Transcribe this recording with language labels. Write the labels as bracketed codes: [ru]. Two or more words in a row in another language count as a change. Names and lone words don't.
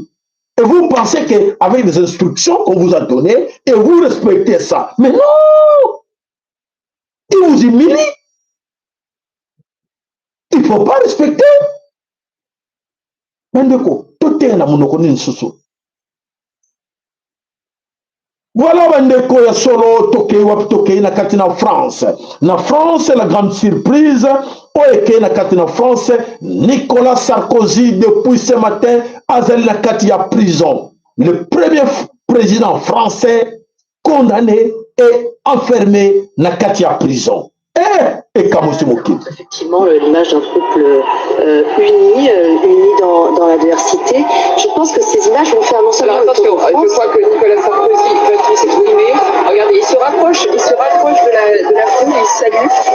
[fr] Et vous pensez qu'avec les instructions qu'on vous a données, et vous respectez ça. Mais non! Il vous humilie. Il ne faut pas respecter. Tout est dans mon sous. [ln] Voilà bandeko ya solo tokei na kati na France. [fr] Na France, la grande surprise, [ln] oeke na kati na France, Nicolas Sarkozy [fr] depuis ce matin [ln] azali na kati ya prison. [fr] Le premier président français condamné et enfermé [ln] na kati ya prison. [fr] Effectivement, l'image d'un couple uni dans l'adversité. Je pense que ces images vont faire non seulement attention, je crois que Nicolas Sarkozy va s'exprimer. Regardez, il se rapproche de la foule, il salue.